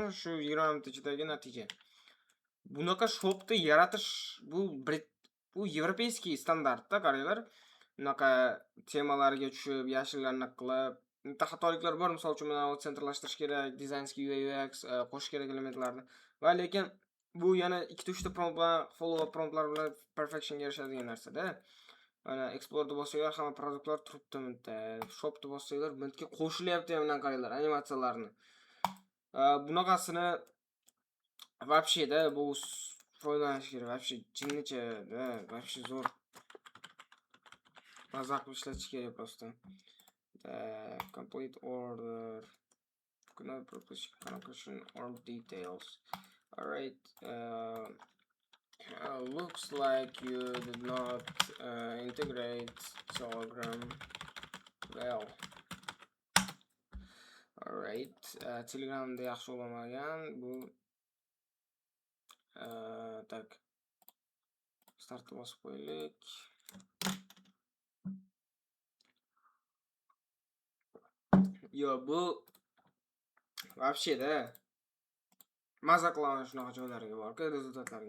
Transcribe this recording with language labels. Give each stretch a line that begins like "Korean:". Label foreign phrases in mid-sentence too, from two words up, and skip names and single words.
Uzbek: Shu 20 minut ichidagi natija. Bunaqa shopni yaratish bu yevropeyskiy standartda, qaranglar. Bunaqa temalarga tushib, yashillarni qilib, bitta xatoliklar bor. Misol uchun mana sentrlashtirish kerak, dizaynskiy UI UX qo'shish kerak elementlarni. Va lekin bu yana 2-3 ta prompt bilan,
English: follow up
Uzbek: promptlar bilan perfectionga erishadigan narsa-da. Mana explore bossanglar hamma produktlar turibdi bitta. Shopni bossanglar bunga qo'shilyapti ham bundan qaranglar animatsiyalarni. Bunaqasini вообще-da bu foydalanish kerak. Вообще jinnicha-da, вообще zo'r. Mazza qilib ishlatish kerak просто.
English: Complete order. Cannot propose connection or details. Alright. Looks like you did not integrate Telegram well. Alright.
Uzbek: Telegramda yaxshi bo'lmagan. Bu tak. Startni bosib qo'yaylik. Yo, bu Вообще-da maza qilaman shunaqa joylarga borku, rezultatlarga.